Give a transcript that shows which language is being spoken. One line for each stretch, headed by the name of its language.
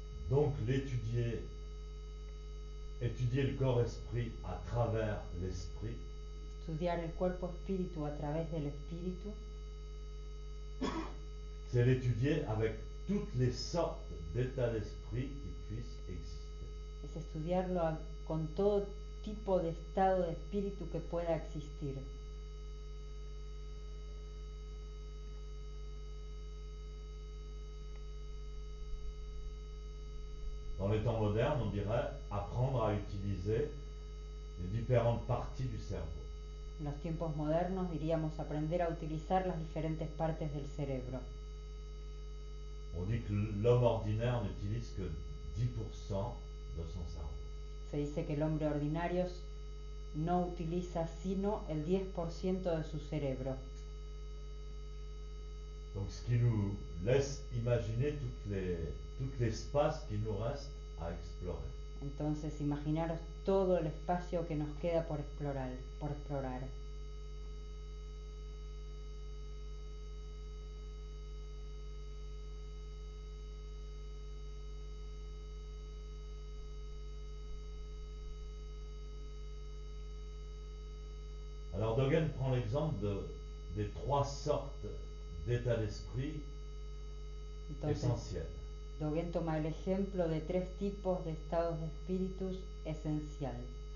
French: donc étudier le corps-esprit à travers l'esprit,
Spanish: estudiar el cuerpo-espíritu a través del espíritu
French: c'est l'étudier avec toutes les sortes d'états d'esprit qui puissent exister.
Spanish: es estudiarlo con todo tipo de estado de espíritu que pueda existir.
French: Dans les temps modernes, on dirait apprendre à utiliser les différentes parties du cerveau.
Spanish: En los tiempos modernos diríamos aprender a utilizar las diferentes partes del cerebro.
French: On dit que l'homme ordinaire n'utilise que 10% de son cerveau.
Spanish: Se dice que el hombre ordinario no utiliza sino el 10% de su cerebro.
French: Donc ce qui nous laisse imaginer tout l'espace qui nous reste à explorer.
Spanish: Entonces, imaginaros todo el espacio que nos queda por explorar.
French: Alors Dogen prend l'exemple des trois sortes d'états d'esprit
Spanish: Entonces,
French: essentiels.
Spanish: Dogen toma el ejemplo de 3 tipos de estados de espíritus esenciales.